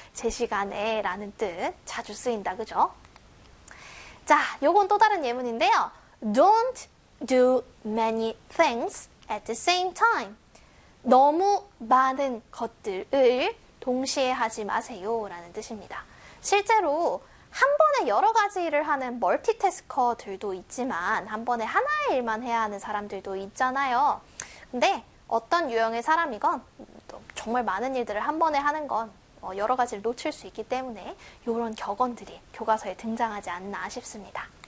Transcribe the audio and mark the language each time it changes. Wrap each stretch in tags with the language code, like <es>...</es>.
<ko>제 시간에 라는 뜻 자주 쓰인다, 그죠? 자, 요건 또 다른 예문인데요.</ko> <en>Don't do many things at the same time.</en> <ko>너무 많은 것들을 동시에 하지 마세요라는 뜻입니다. 실제로 한 번에 여러 가지 일을 하는 멀티태스커들도 있지만 한 번에 하나의 일만 해야 하는 사람들도 있잖아요. 근데 어떤 유형의 사람이건 정말 많은 일들을 한 번에 하는 건 여러 가지를 놓칠 수 있기 때문에 이런 격언들이 교과서에 등장하지 않나 싶습니다.</ko>